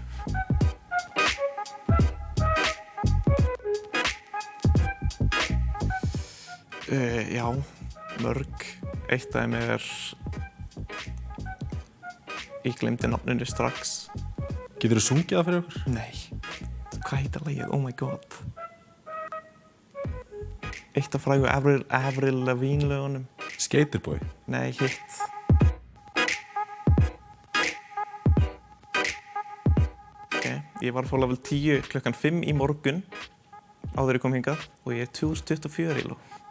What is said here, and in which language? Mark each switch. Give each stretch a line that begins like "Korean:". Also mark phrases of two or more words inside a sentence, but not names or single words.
Icelandic: Já, mörg. Eitt af þeim er... Ég glemdi nafninu strax. Geturðu sungið það fyrir okkur? Nei. Hvað heitir lagið?
English: Oh my god.
Icelandic: Eitt af frægu Avril Lavigne lögunum. Skaterboy? Nei, hitt. Ég var að fá level 10 klukkan 5 í morgun áður ég kom hingað og ég er 2024 íló.